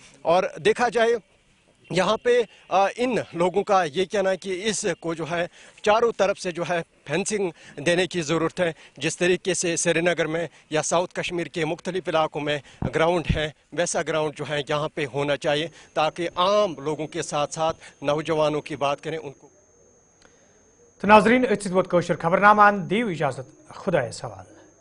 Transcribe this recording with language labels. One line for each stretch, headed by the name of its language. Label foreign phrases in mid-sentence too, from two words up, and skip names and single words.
Urdu: اور دیکھا جائے یہاں پہ ان لوگوں کا یہ کہنا ہے کہ اس کو جو ہے چاروں طرف سے جو ہے فینسنگ دینے کی ضرورت ہے. جس طریقے سے سری نگر میں یا ساؤتھ کشمیر کے مختلف علاقوں میں گراؤنڈ ہے ویسا گراؤنڈ جو ہے یہاں پہ ہونا چاہیے تاکہ عام لوگوں کے ساتھ ساتھ نوجوانوں کی بات کریں ان کو.
Kashmiri: تو ناظرین اتھ ووت خبر نامہ دیو اجازت, خدا سوال.